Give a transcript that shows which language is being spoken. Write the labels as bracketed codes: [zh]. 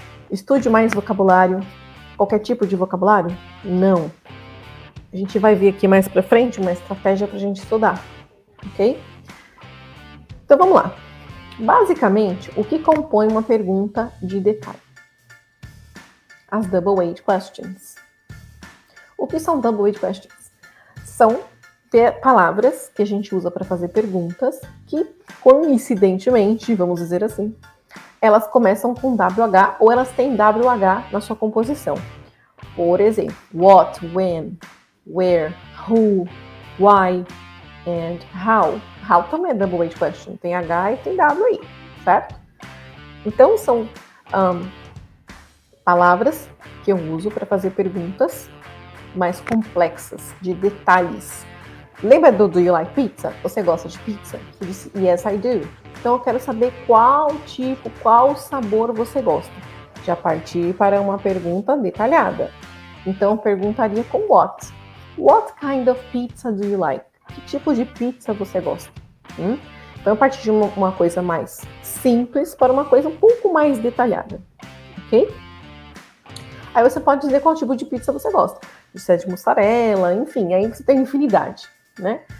[pt] Estude mais vocabulário. Qualquer tipo de vocabulário? Não. A gente vai ver aqui mais para frente uma estratégia para a gente estudar, ok? Então vamos lá. Basicamente, o que compõe uma pergunta de detalhe? As double-weight questions. O que são double-weight questions? São palavras que a gente usa para fazer perguntas que, coincidentemente, vamos dizer assim, elas começam com WH ou elas têm WH na sua composição. Por exemplo, [en] what, when, where, who, why and how. [pt] How também é double-weight question. Tem H e tem W aí, certo? Então, são palavras que eu uso para fazer perguntas mais complexas, de detalhes. Lembra [en] do you like pizza? [pt] Você gosta de pizza? Você disse, [en] yes, I do. [pt] Então, eu quero saber qual tipo, qual sabor você gosta. Já parti para uma pergunta detalhada. Então, eu perguntaria com what? [en] What kind of pizza do you like? [pt] Que tipo de pizza você gosta? Então, eu parti de uma coisa mais simples para uma coisa um pouco mais detalhada. Ok? Aí você pode dizer qual tipo de pizza você gosta. Se é de mussarela, enfim, aí você tem infinidade, né?